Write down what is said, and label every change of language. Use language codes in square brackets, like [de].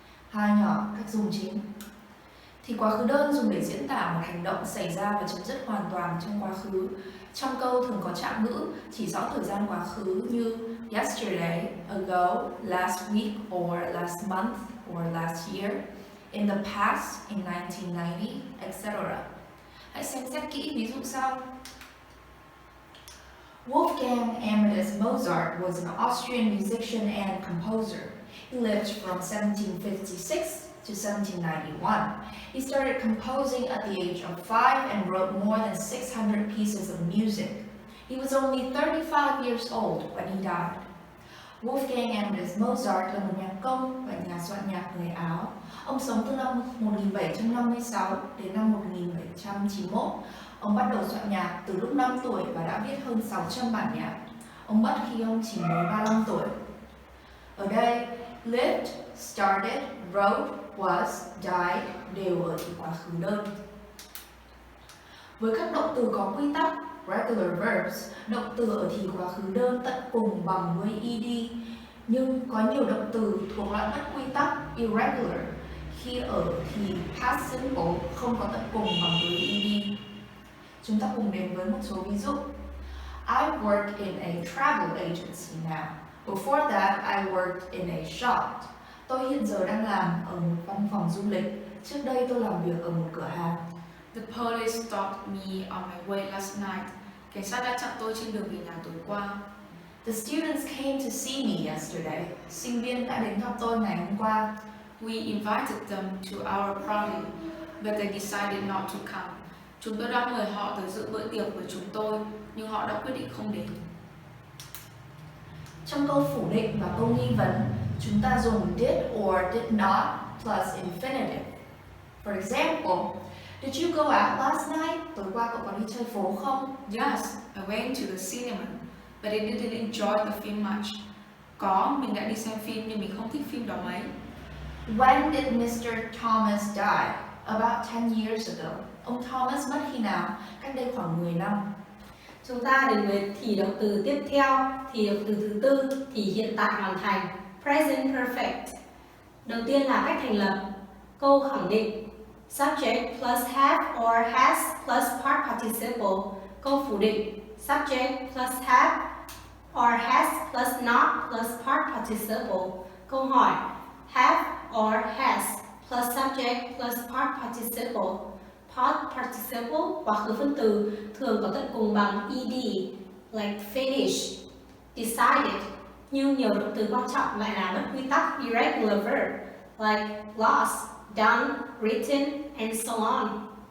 [vi] Hai nhỏ cách dùng chính. Thì quá khứ đơn dùng để diễn tả một hành động xảy ra và chấm dứt hoàn toàn trong quá khứ. Trong câu thường có trạng ngữ chỉ rõ thời gian quá khứ như [en] yesterday, ago, last week, or last month, or last year, in the past, in 1990, etc. [vi] Hãy xem xét kỹ ví dụ sau. [en] Wolfgang Amadeus Mozart was an Austrian musician and composer. He lived from 1756 to 1791. He started composing at the age of 5 and wrote more than 600 pieces of music. He was only 35 years old when he died. [vi] Wolfgang Amadeus Mozart là một nhạc công và nhà soạn nhạc người Áo. Ông sống từ năm 1756 đến năm 1791. Ông bắt đầu soạn nhạc từ lúc 5 tuổi và đã viết hơn 600 bản nhạc. Ông mất khi ông chỉ mới 35 tuổi. Ở đây, lived, started, wrote, was, died đều ở thì quá khứ đơn. Với các động từ có quy tắc, regular verbs, động từ ở thì quá khứ đơn tận cùng bằng với ed, nhưng có nhiều động từ thuộc loại bất quy tắc, irregular, khi ở thì past simple không có tận cùng bằng với ed. Chúng ta cùng đến với một số ví dụ. [en] I work in a travel agency now. Before that, I worked in a shop. [vi] Tôi hiện giờ đang làm ở một văn phòng du lịch. Trước đây tôi làm việc ở một cửa hàng. [en] The police stopped me on my way last night. [vi] Cảnh sát đã chặn tôi trên đường về nhà tối qua. [en] The students came to see me yesterday. [vi] Sinh viên đã đến gặp tôi ngày hôm qua. [en] We invited them to our party, but they decided not to come. [vi] Chúng tôi đã mời họ tới dự bữa tiệc của chúng tôi, nhưng họ đã quyết định không đến. Trong câu phủ định và câu nghi vấn, chúng ta dùng [en] did or did not plus infinitive. For example, did you go out last night? [vi] Tối qua cậu có đi chơi phố không? [en] Yes, I went to the cinema, but I didn't enjoy the film much. [vi] Có, mình đã đi xem phim nhưng mình không thích phim đó mấy. [en] When did Mr. Thomas die? About 10 years ago. [vi] Ông Thomas mất khi nào? Cách đây khoảng 10 năm. Chúng ta đến với thì động từ tiếp theo, thì động từ thứ tư, thì hiện tại hoàn thành, present perfect. Đầu tiên là cách thành lập. Câu khẳng định, [en] subject plus have or has plus part participle. [vi] Câu phủ định, [en] subject plus have or has plus not plus part participle. [vi] Câu hỏi, [en] have or has plus subject plus part participle. [vi] Part participle, quá khứ phân từ, thường có tận cùng bằng ed, [en] like finish, decided. [vi] Nhưng nhiều động từ quan trọng lại là bất quy tắc, irregular verb, [en] like lost, done, written, and so on.